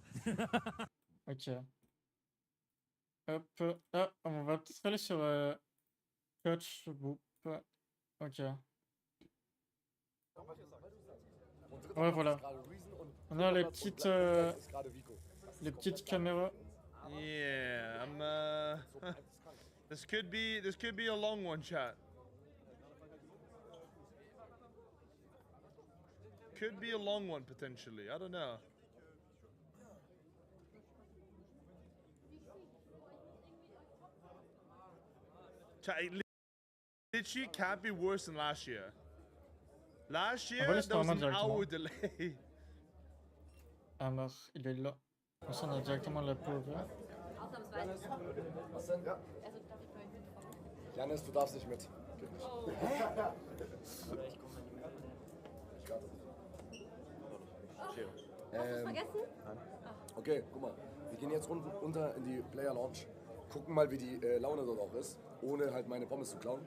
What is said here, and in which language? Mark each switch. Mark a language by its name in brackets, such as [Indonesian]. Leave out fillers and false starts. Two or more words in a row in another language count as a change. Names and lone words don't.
[French] Ok. Hop. Ah, on va peut-être aller sur coach boop. Ok. Ouais, voilà. On a les petites caméras. [English] Yeah, this could be a long one, chat. Could be a long one potentially. I don't know. Chat, it literally can't be worse than last year. Last year, there was an hour delay. [French] Ah mort, il est là. Comme ça, on a directement la POV. [German] Janis, du darfst nicht mit. Geht nicht. Hast du vergessen? Okay, guck mal. Wir gehen jetzt unten runter in die [English] Player Lounge. [German] Gucken mal, wie die Laune dort auch ist, ohne halt meine Pommes zu klauen.